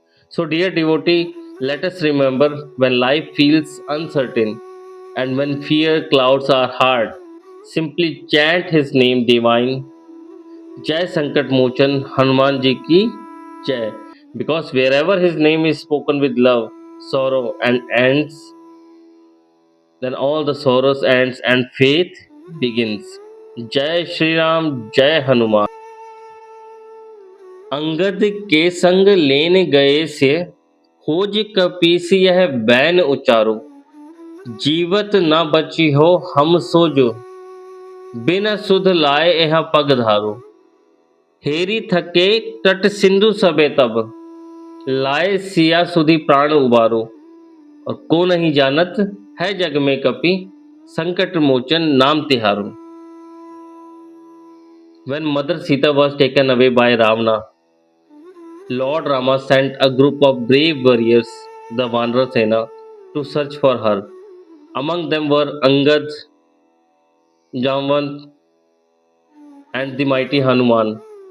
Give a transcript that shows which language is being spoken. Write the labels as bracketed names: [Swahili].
[English] So, dear devotee, let us remember when life feels uncertain and when fear clouds our heart, simply chant his name divine, Jai Sankat Mochan Hanuman Ji ki Jai. Because wherever his name is spoken with love, sorrow, and ends, then all the sorrows ends and faith begins. Jai Shri Ram, Jai Hanuman. [Hindi] Angad के संग लेन गए से, खोज कपीस यह ban उचारो। जीवत न बची हो हम सो जो, बिन सुध लाए यह पग धारो। हेरी थके तट सिंधु सबे तब, लाए सिया सुधी प्राण उबारो। और को नहीं जानत है जग में कपि, संकट मोचन नाम तिहारो। [English] When Mother Sita was taken away by Ravana, Lord Rama sent a group of brave warriors, the Vanara Sena, to search for her. Among them were Angad, Jamvan, and the mighty Hanuman.